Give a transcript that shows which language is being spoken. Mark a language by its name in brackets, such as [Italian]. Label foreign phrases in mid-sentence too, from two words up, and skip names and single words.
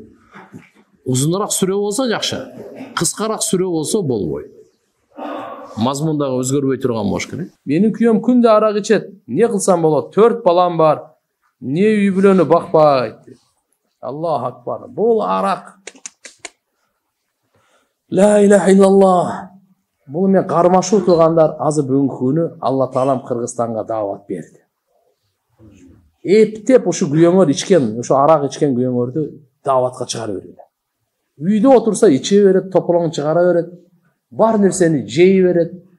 [Kyrgyz] Узунураак сүрө болсо жакшы. Кыскараак сүрө болсо болбойт. Мазмундагы өзгөрбөй турган болуш керек. Менин күйөөм күндө арак ичет. Не кылсам болот? 4 балам бар. Не үй бүлөнү бакпайт. [Arabic] الله أكبر. [Kyrgyz] Бул арак. [Arabic] لا إله إلا الله. [Kyrgyz] Бул мен кармашуу туугандар, азыр бүгүнкү күнү Алла Таалам Кыргызстанга даават берди. Эптеп ушу күйөөңөр ичкен, ушу арак ичкен күйөөңөрдү дааватка чыгарып берди. Үйдө отурса иче берет, тополоң чыгара берет. Бар нерсени жей берет.